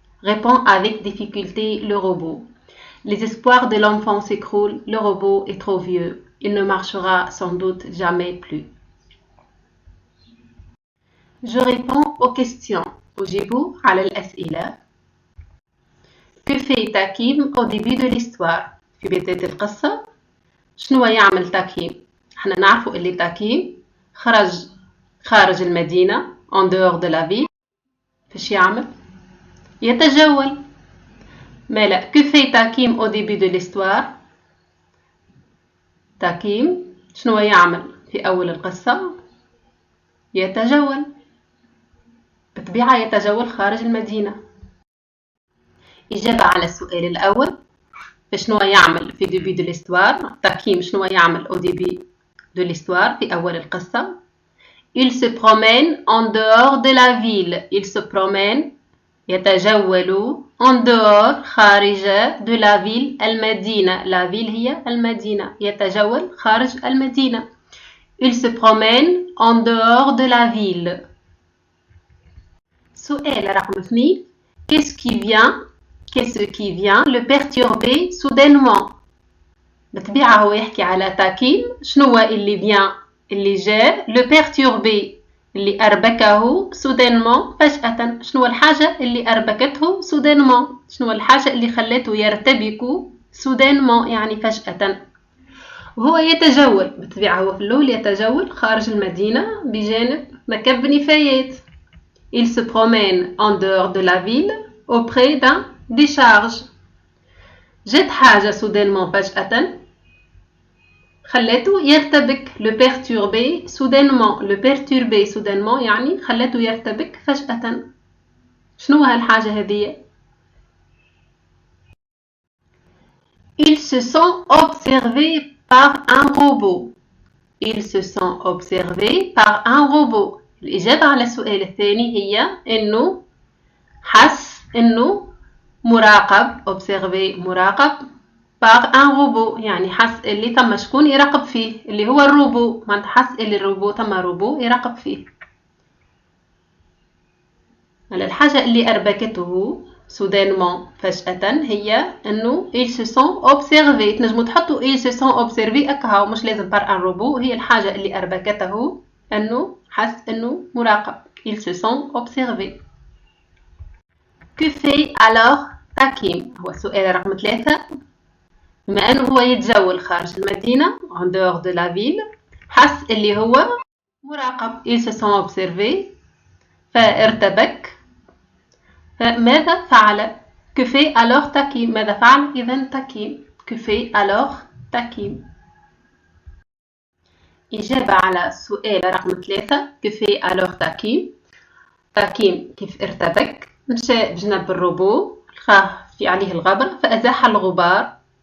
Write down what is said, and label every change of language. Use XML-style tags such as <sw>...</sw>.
<fr>Répond avec difficulté le robot. Les espoirs de l'enfant s'écroulent. Le robot est trop vieux. Il ne marchera sans doute jamais plus. Je réponds aux questions.</fr> <ar>أجيب على الأسئلة.</ar> <fr>Que fait تاكيم au début de l'histoire?</fr> <ar>في بداية القصة شنو يعمل تاكيم؟ احنا نعرفوا اللي تاكيم خارج المدينة</ar> <fr>en dehors de la ville.</fr> <ar>فاش يعمل؟ يتجول. ما لا</ar> <fr>que fait تاكيم au début de l'histoire؟</fr> <ar>تاكيم شنو يعمل في أول القصة؟ يتجول. بطبيعة يتجول خارج المدينة. إجابة على السؤال الأول. فشنو يعمل في</ar> <fr>début de l'histoire؟</fr> <ar>تاكيم شنو يعمل</ar> <fr>au début de l'histoire</fr> <ar>في أول القصة؟</ar> <fr>Il se promène en dehors de la ville. Il se promène</fr> <ar>يتجول</ar> <fr>en dehors</fr> <ar>خارج</ar> <fr>de la ville</fr> <ar>المدينة.</ar> <fr>La ville</fr> <ar>هي المدينة. يتجول خارج المدينة.</ar> <fr>Il se promène en dehors de la ville.</fr> <ar>سؤال رقم 2.</ar> <fr>Qu'est-ce qui vient le perturber soudainement؟</fr> <ar>بالطبيعة هو يحكي على تاكيم. شنو اللي جاء</ar> <fr>le perturber</fr> <ar>اللي أربكه</ar> <fr>soudainement</fr> <ar>فجأة. شنو الحاجة اللي أربكته</ar> <fr>soudainement؟</fr> <ar>شنو الحاجة اللي خلته يرتبك</ar> <fr>soudainement</fr> <ar>يعني فجأة. وهو يتجول. بالطبيعة هو في الأول يتجول خارج المدينة بجانب مكب نفايات.</ar> <fr>Il se promène en dehors de la ville auprès d'un décharge.</fr> <ar>جت حاجة</ar> <fr>soudainement</fr> <ar>فجأة خلته يرتبك.</ar> <fr>le perturber soudainement. le perturber soudainement</fr> <ar>يعني خلته يرتبك فجأة. شنو هالحاجة هذه؟</ar> <fr>Il se sent observé par un robot. Il se sent observé par un robot.</fr> <ar>الإجابة على السؤال الثاني هي إنه حس إنه مراقب.</ar> <fr>observé</fr> <ar>مراقب</ar> <fr>par un robot</fr> <ar>يعني حس اللي ثم شكون يراقب فيه اللي هو الروبو. ما حس اللي الروبو ثم روبو يراقب فيه. على الحاجة اللي أربكته</ar> <fr>soudainement</fr> <ar>فجأة هي إنه</ar> <fr>il se sent observé.</fr> <ar>تنجموا تحطوا</ar> <fr>il se sent observé</fr> <ar>أكها ومش لازم</ar> <fr>par un robot.</fr> <ar>هي الحاجة اللي أربكته إنه حس إنه مراقب.</ar> <fr>il se sent observé. Que fait alors</fr> <ar>تاكيم؟ هو السؤال رقم 3. بما أنه هو يتجول خارج المدينة</ar> <fr>en dehors de la ville</fr> <ar>حس اللي هو مراقب.</ar> <fr>il se sent observé</fr> <ar>فارتبك. فماذا فعل؟</ar> <fr>que fait alors Takim</fr> <ar>ماذا فعل إذا تكيم</ar> <fr>que fait alors تكيم</fr> <ar>إجابة على سؤال رقم 3 que fait alors تكيم تكيم كيف ارتبك مشى بجنب الروبو لقاه في عليه الغبر فأزاح الغبار</ar>